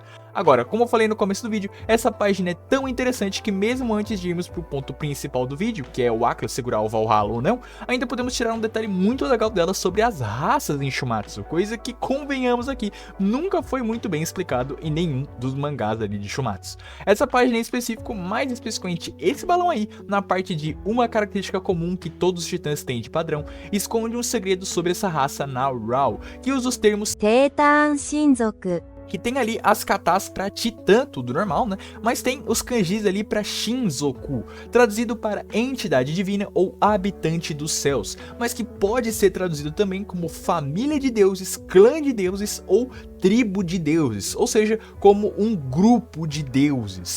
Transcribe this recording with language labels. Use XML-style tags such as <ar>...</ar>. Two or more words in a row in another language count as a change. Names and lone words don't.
<pt>Agora, como eu falei no começo do vídeo, essa página é tão interessante que mesmo antes de irmos pro ponto principal do vídeo, que é o Atlas segurar o Valhalla ou não, ainda podemos tirar um detalhe muito legal dela sobre as raças em Shumatsu, coisa que, convenhamos aqui, nunca foi muito bem explicado em nenhum dos mangás ali de Shumatsu. Essa página em específico, mais especificamente esse balão aí, na parte de uma característica comum que todos os titãs têm de padrão, esconde um segredo sobre essa raça na Rao, que usa os termos</pt> <ja>テータン親族、</ja> <pt>que tem ali as katas para titã, tudo normal, né? Mas tem os kanjis ali para Shinzoku, traduzido para entidade divina ou habitante dos céus, mas que pode ser traduzido também como família de deuses, clã de deuses ou tribo de deuses, ou seja, como um grupo de deuses.</pt>